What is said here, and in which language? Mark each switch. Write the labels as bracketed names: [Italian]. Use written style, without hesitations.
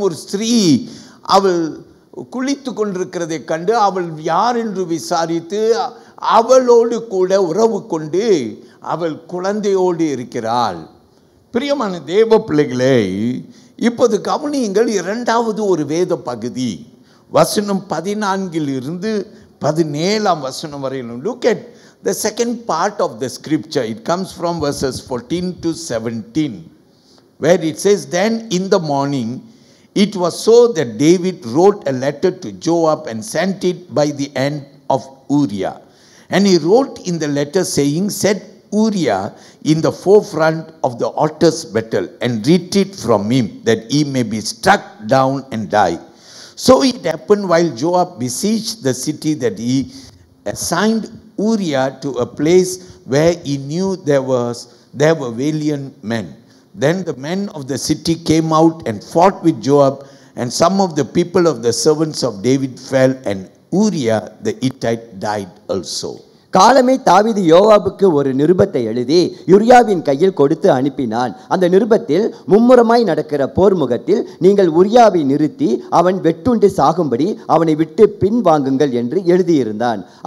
[Tamil] ஒரு ஸ்திரீ அவள் குளித்து கொண்டிருக்கிறதை கண்டு அவள் யார் என்று விசாரித்து அவளோடு கூட உறவு கொண்டு அவள் குழந்தையோடு இருக்கிறாள். பிரியமான தேவ பிள்ளைகளே, இப்போது கவனியுங்கள். 2வது ஒரு வேத பகுதி வசனம் 14 to 17 வரையிலும். [English] Look at the second part of the scripture. It comes from verses 14 to 17, where it says, Then in the morning it was so that David wrote a letter to Joab and sent it by the hand of Uriah. And he wrote in the letter saying, Set Uriah in the forefront of the altar's battle and retreat from him, that he may be struck down and die. So it happened while Joab besieged the city that he assigned Uriah to a place where he knew there were valiant men. Then the men of the city came out and fought with Joab, and some of the people of the servants of David fell, and Uriah the Hittite died also. [Tamil] காலமே தாவீது யோவாபுக்கு ஒரு நிருபத்தை எழுதி யூரியாவின் கையில் கொடுத்து அனுப்பினான். அந்த நிருபத்தில் மும்முரமாய் நடக்கிற போர் முகத்தில் நீங்கள் உரியாவை நிறுத்தி அவன் வெட்டுண்டு சாகும்படி அவனை விட்டு பின் வாங்குங்கள் என்று எழுதியிருந்தான்.